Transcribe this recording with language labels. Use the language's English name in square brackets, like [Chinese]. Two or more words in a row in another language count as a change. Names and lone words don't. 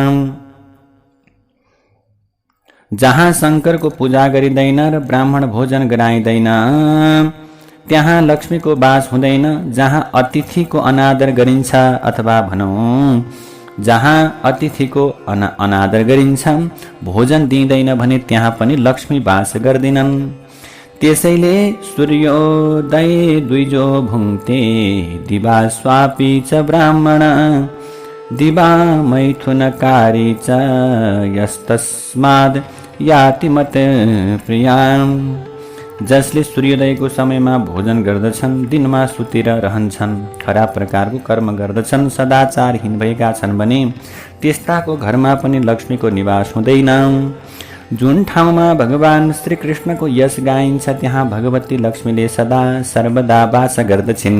[Nepali] जहाँ शङ्करको पूजा गरिँदैन र ब्राह्मण भोजन गराइँदैन त्यहाँ लक्ष्मीको वास हुँदैन। जहाँ अतिथिको अनादर गरिन्छ, अथवा भनौँ जहाँ अतिथिको अनादर गरिन्छ, भोजन दिइँदैन भने त्यहाँ पनि लक्ष्मी वास गर्दिनन्। [Sanskrit] त्यसैले सूर्योदय द्विजो भुङ्क्ते, दिवा स्वापी च ब्राह्मण, दिवा मैथुनकारी च यस्तस्माद् याति मत प्रियाम्। [Nepali] जसले सूर्योदयको समयमा भोजन गर्दछन्, दिनमा सुतेर रहन्छन्, खराब प्रकारको कर्म गर्दछन्, सदाचारहीन भएका छन् भने त्यस्ताको घरमा पनि लक्ष्मीको निवास हुँदैन। जुन ठाउँमा भगवान श्रीकृष्णको यश गाइन्छ त्यहाँ भगवती लक्ष्मीले सदा सर्वदा वास गर्दछिन्।